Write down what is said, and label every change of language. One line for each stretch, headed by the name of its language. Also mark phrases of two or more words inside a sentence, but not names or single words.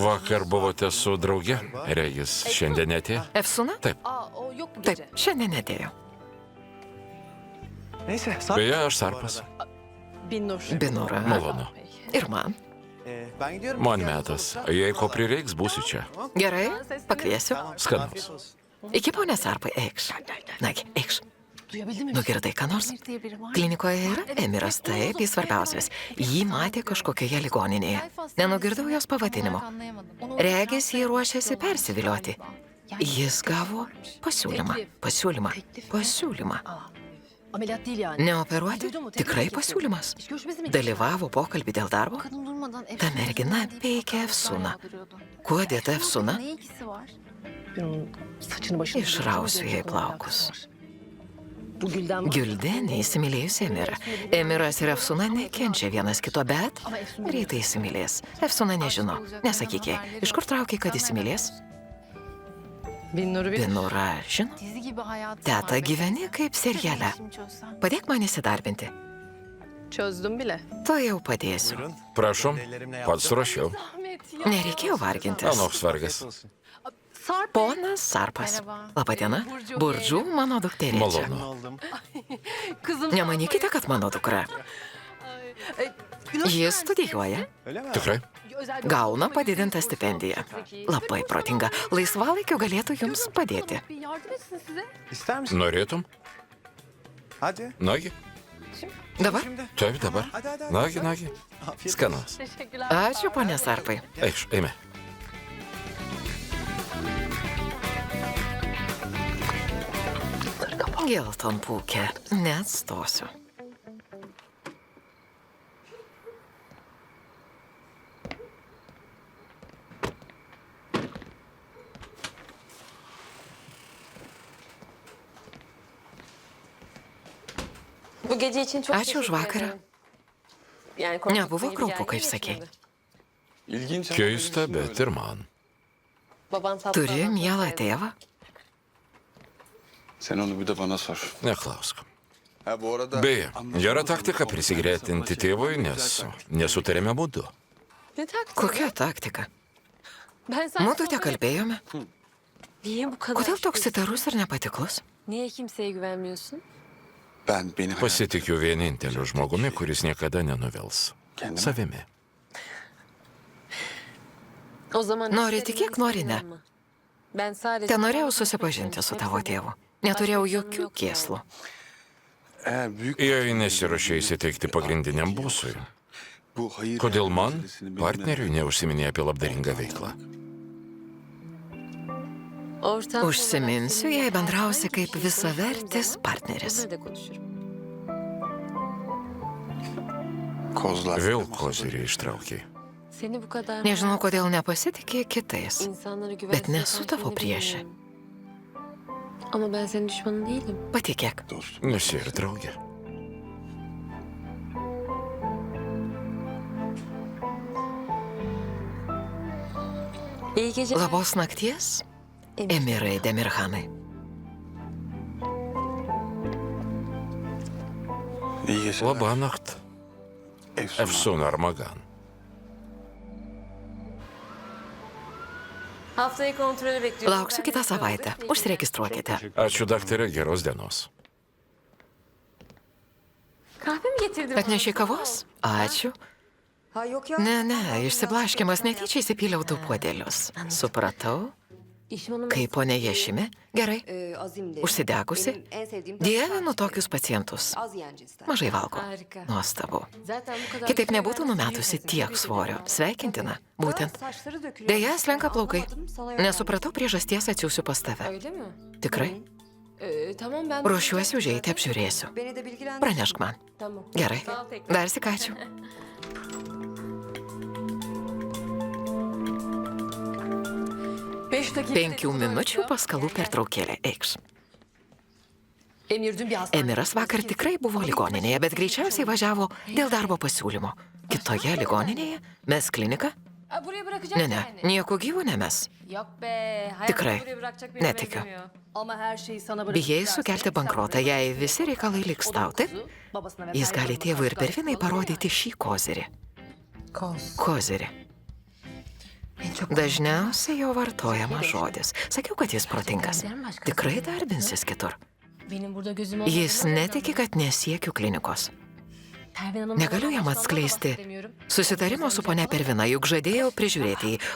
Lithuanian: Vakar buvote su drauge. Regis, šiandien netėjo. Efsuna?
Turkish: Aa o yok bu
Lithuanian: Taip,
Turkish: gece.
Lithuanian: šiandien nedėjau.
Turkish: Neyse. Sarp.
Lithuanian: Beje, aš Sarpas. Binnur. Binura. Malonu. Ir man.
Turkish: Ben gidiyorum.
Lithuanian: Man metas. Jei ko prireiks, būsiu čia. Gerai, pakviesiu. Skanaus.
Turkish: Afiyet olsun.
Lithuanian: Iki ponės Sarpai, eikš. Nagi, eikš.
Turkish: Duyabildin mi?
Lithuanian: Nugirdai, ką nors?
Turkish: Emir diye biri var.
Lithuanian: Klinikoje yra Emiras, taip, jis svarbiausias. Jį matė kažkokioje ligoninėje. Nenugirdau jos pavadinimo. Regis, jį ruošiasi persivilioti. Jis gavo pasiūlymą.
Turkish: Ameliyat değil yani.
Lithuanian: Neoperuoti? Tikrai pasiūlymas.
Turkish: İş görüşmesi mi?
Lithuanian: Dalyvavo pokalbį dėl darbo.
Turkish: Kadın durmadan
Lithuanian: Ta mergina peikia Efsuną. Kuo dėta Efsuna?
Turkish: Ben onun saçını başını...
Lithuanian: Išrausiu jai plaukus.
Turkish: Bu Gülden var.
Lithuanian: Gildė neįsimylėjusi Emirą. Emiras ir Efsuna nekenčia vienas kito, bet
Turkish: Ama Efsun
Lithuanian: greitai įsimylės. Efsuna nežino. Nesakyk jai, iš kur traukiai, kad įsimylės?
Turkish: Binnur'u bir...
Lithuanian: Binura žino.
Turkish: Dizi gibi hayatı
Lithuanian: Teta,
Turkish: var.
Lithuanian: gyveni kaip seriale.
Turkish: Şimdi çözsem.
Lithuanian: Padėk man įsidarbinti.
Turkish: Çözdüm bile.
Lithuanian: To jau padėsiu.
Turkish: Buyurun.
Lithuanian: Prašom, pats surašiau.
Turkish: Ahmet ya.
Lithuanian: Nereikėjo vargintis. Anoks vargas. Sarp. Ponas Sarpas. Labadiena. Burdžų mano dukterė čia. Malonu.
Turkish: Oldum. Kızım.
Lithuanian: Nemanykite, kad mano dukra. Jis studijuoja.
Turkish: Öyle mi?
Lithuanian: Tikrai?
Turkish: Özel bir...
Lithuanian: Gauna padidintą stipendiją. Labai protinga. Laisvalaikiu galėtų jums padėti.
Turkish: Bir yardım etsin size. İster misin?
Lithuanian: Norėtum?
Turkish: Hadi.
Lithuanian: Nagi? Dabar?
Turkish: Şimdi.
Lithuanian: Taip, dabar.
Turkish: Hadi hadi.
Lithuanian: Nagi, nagi.
Turkish: Afiyet
Lithuanian: Skanaus.
Turkish: Teşekkürler.
Lithuanian: Ačiū, ponė Sarpai. Eikš, eime. Geltonpūkė. Neatstosiu.
Turkish: Bu gece için çok
Lithuanian: Ačiū
Turkish: teşekkür
Lithuanian: už vakarą.
Turkish: ederim. Yani korkutma
Lithuanian: Nebuvo
Turkish: gibi
Lithuanian: kraupu,
Turkish: geldi
Lithuanian: kaip
Turkish: mi
Lithuanian: sakei.
Turkish: şimdi? İlginç.
Lithuanian: Keista, bet ir man.
Turkish: Baban tatlı
Lithuanian: Turi
Turkish: adam
Lithuanian: mielą
Turkish: çok sevdi.
Lithuanian: tėvą.
Turkish: Sen onu bir de bana sor.
Lithuanian: Neklausk.
Turkish: Ha bu arada...
Lithuanian: Beje, gera taktika prisigretinti tėvui, nes nesutarėme būdu.
Turkish: Ne taktın?
Lithuanian: Kokia taktika?
Turkish: Ben sana
Lithuanian: Mudu te
Turkish: soruyorum.
Lithuanian: kalbėjome.
Turkish: Niye bu kadar?
Lithuanian: Kodėl toks įtarus ir nepatiklus?
Turkish: Niye kimseye güvenmiyorsun? Ben beni hayal...
Lithuanian: Pasitikiu vieninteliu žmogumi, kuris niekada nenuvils.
Turkish: Kendime.
Lithuanian: Savimi.
Turkish: O zaman
Lithuanian: Nori
Turkish: hislerine
Lithuanian: tikėk, nori ne.
Turkish: inanma. Ben sadece...
Lithuanian: Te norėjau susipažinti su tavo tėvu. Neturėjau jokių kėslų.
Turkish: Eğer büyük...
Lithuanian: Jei nesiruošia įsiteikti pagrindiniam bosui,
Turkish: Bu hayır...
Lithuanian: kodėl man,
Turkish: meselesini benimle-
Lithuanian: partneriui, neužsiminė apie labdaringą veiklą?
Turkish: Ortam
Lithuanian: Užsiminsiu, jei bendrausi kaip visavertis partneris.
Turkish: Bunları da konuşurum. Kozlar.
Lithuanian: Vėl kozirį ištraukiai.
Turkish: Seni bu kadar...
Lithuanian: Nežinau, kodėl nepasitikė kitais.
Turkish: İnsanlara güven...
Lithuanian: Bet nesu tavo priešė.
Turkish: Ama ben senin düşmanın değilim.
Lithuanian: Patikėk.
Turkish: Dostum.
Lithuanian: Nesi ir draugė.
Turkish: İyi geceler.
Lithuanian: Labos nakties, Emirai Demirhanai.
Turkish: İyi geceler.
Lithuanian: Labanakt.
Turkish: Efsun. Efsun Armagan. Haftaya kontrolü bekliyorum.
Lithuanian: Lauksiu kitą savaitę. Užsiregistruokite. Ačiū, daktarė, geros dienos.
Turkish: Kahve mi getirdin?
Lithuanian: Atnešė kavos? Ačiū.
Turkish: Ha yok ya.
Lithuanian: Ne, išsiblaškimas netyčia įsipyliau du puodelius. Supratau. Kaip ponia Ješime? Gerai.
Turkish: Azimli.
Lithuanian: Užsidegusi?
Turkish: Benim en sevdiğim
Lithuanian: Dievinu tokius pacientus.
Turkish: az yiyen cinsten.
Lithuanian: Mažai valgo.
Turkish: Harika.
Lithuanian: Nuostabu.
Turkish: Zaten bu kadar
Lithuanian: Kitaip
Turkish: kilo
Lithuanian: nebūtų
Turkish: vermesi
Lithuanian: numetusi tiek svorio. Sveikintina. Būtent.
Turkish: Saçları dökülüyor.
Lithuanian: Deja, slenka plaukai.
Turkish: Anlamadım, sana öyle
Lithuanian: Nesupratau priežasties, atsiųsiu pas tave.
Turkish: Öyle mi?
Lithuanian: Tikrai?
Turkish: Tamam ben...
Lithuanian: Ruošiuosi užeiti, apžiūrėsiu.
Turkish: Beni de bilgilendir.
Lithuanian: Pranešk man.
Turkish: Tamam.
Lithuanian: Gerai.
Turkish: Sağ ol tekrar.
Lithuanian: Dar sik ačiū.
Turkish: Beş dakika.
Lithuanian: 5 minučių paskalų pertraukėlė. Eikš.
Turkish: Emir dün bir hastane.
Lithuanian: Emiras vakar tikrai buvo ligoninėje, bet greičiausiai važiavo dėl darbo pasiūlymo. Kitoje ligoninėje? Mes klinika?
Turkish: Buraya bırakacak
Lithuanian: Ne, nieko gyvų nemes.
Turkish: Yok be.
Lithuanian: Tikrai.
Turkish: Buraya bırakacak birine
Lithuanian: Netikiu.
Turkish: benzemiyor. Ama her şeyi sana bırakıp
Lithuanian: Bijai sukelti bankrotą, jei visi reikalai liks tau, taip?
Turkish: babasına ve
Lithuanian: Jis gali tėvui ir Pervinai parodyti šį kozirį. Kozirį. Dažniausiai jo vartojamas žodis. Sakiau, kad jis protingas. Tikrai darbinsis kitur.
Turkish: Benim burada gözüm
Lithuanian: Jis netiki, kad nesiekiu klinikos. Negaliu jam atskleisti susitarimo su ponia Pervina, juk žadėjau prižiūrėti jį.